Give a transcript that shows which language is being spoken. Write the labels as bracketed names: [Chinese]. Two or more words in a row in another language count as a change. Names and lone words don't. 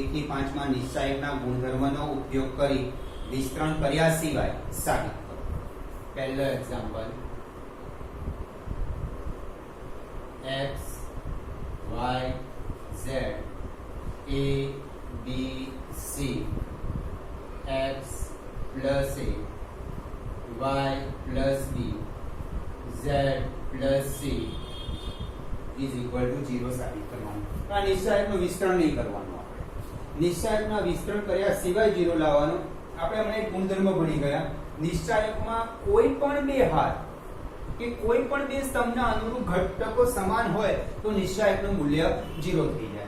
[Gujarati] થી 5 માં નિશ્ચાયકના ગુણધર્મનો ઉપયોગ કરી વિસ્તરણ કર્યા સિવાય સાબિત કરો. પહેલો એક્ઝામ્પલ [English] x y z a b c x plus a y plus b z plus c is equal to 0 [Gujarati] સાબિત કરવાનું. આ નિશ્ચાયકનું વિસ્તરણ નહીં કરવાનું. આપણે નિશ્ચાયકના વિસ્તરણ કર્યા સિવાય 0 લાવવાનું. આપણે હમણાં એક ગુણધર્મ ભણી ગયા. નિશ્ચાયકમાં કોઈ પણ બે હાર કે કોઈ પણ બે સ્તંભના અનુરૂપ ઘટકો સમાન હોય તો નિશ્ચાયકનું મૂલ્ય 0 થઈ જાય.